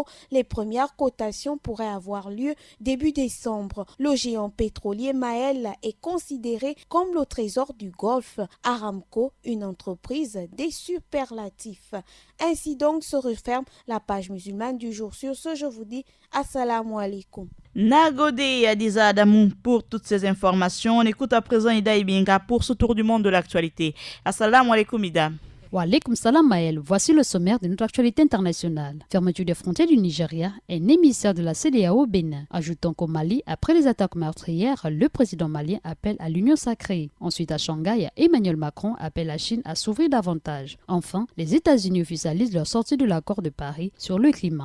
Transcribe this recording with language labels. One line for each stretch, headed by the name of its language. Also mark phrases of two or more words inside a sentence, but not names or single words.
French: Les premières cotations pourraient avoir lieu début décembre. Le géant pétrolier Maël est considéré comme le trésor du Golfe. Aramco, une entreprise des superlatifs. Ainsi donc se referme la page musulmane du jour. Sur ce, je vous dis
Arabic: السلام عليكم.
French: Nagode et Adiza Adamou pour toutes ces informations. On écoute à présent Ida Ibinga pour ce tour du monde de l'actualité.
Arabic: السلام عليكم
French: Ida.
Arabic: وعليكم السلام
French: Maël, voici le sommaire de notre actualité internationale. Fermeture des frontières du Nigeria, un émissaire de la CEDEAO au Bénin. Ajoutant qu'au Mali, après les attaques meurtrières, le président malien appelle à l'union sacrée. Ensuite à Shanghai, Emmanuel Macron appelle la Chine à s'ouvrir davantage. Enfin, les États-Unis officialisent leur sortie de l'accord de Paris sur le climat.